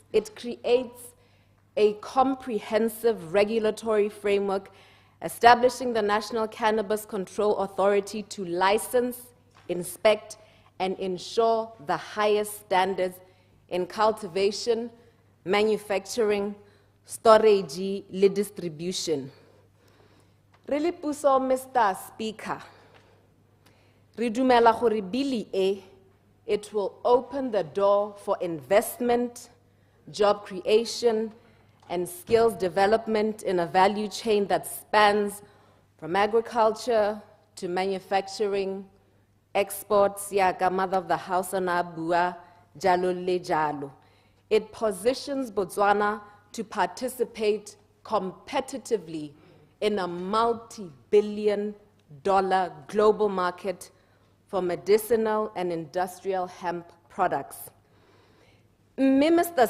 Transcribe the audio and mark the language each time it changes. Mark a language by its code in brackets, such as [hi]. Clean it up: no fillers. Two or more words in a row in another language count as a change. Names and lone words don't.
[en] It creates a comprehensive regulatory framework establishing the National Cannabis Control Authority to license, inspect, and ensure the highest standards in cultivation, manufacturing, storage, and distribution. Really, Puso, Mr. Speaker, [tn] Re dumela gore bili e, [en] it will open the door for investment, job creation, and skills development in a value chain that spans from agriculture to manufacturing, exports, yaka mother of the house [tn] ona bua, jalo le jalo. [en] It positions Botswana to participate competitively in a multi-billion-dollar global market for medicinal and industrial hemp products. Mr.